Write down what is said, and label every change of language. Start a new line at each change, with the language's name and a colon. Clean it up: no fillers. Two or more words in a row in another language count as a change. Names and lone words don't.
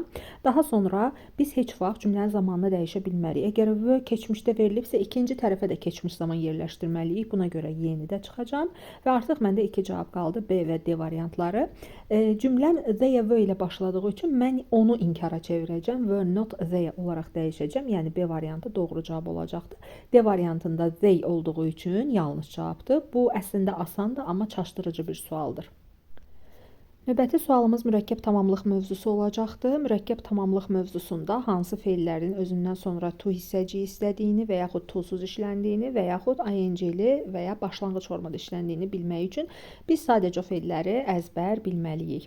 Azerbaijani: Daha sonra biz heç vaxt cümlənin zamanını dəyişə bilmərik. Əgər V keçmişdə verilibsə, ikinci tərəfə də keçmiş zaman yerləşdirməliyik. Buna görə Y-ni də çıxacağam və artıq məndə 2 cavab qaldı, B və D variantları. Cümləm
English: they V
Azerbaijani: ilə başladığı üçün mən onu inkara çevirəcəm.
English: Were not they
Azerbaijani: olaraq dəyişəcəm. Yəni B variantı doğru cavab olacaqdır. D variantında they olduğu üçün yanlış cavabdır. Bu əslində asandır, amma çaşdırıcı bir sualdır. Növbəti sualımız mürəkkəb tamamlıq mövzusu olacaqdır. Mürəkkəb tamamlıq mövzusunda hansı feillərin özündən sonra to hissəciyi istədiyini və yaxud to-suz işləndiyini və yaxud ing-li və ya başlanğıc formada işləndiyini bilmək üçün biz sadəcə o feilləri əzbər bilməliyik.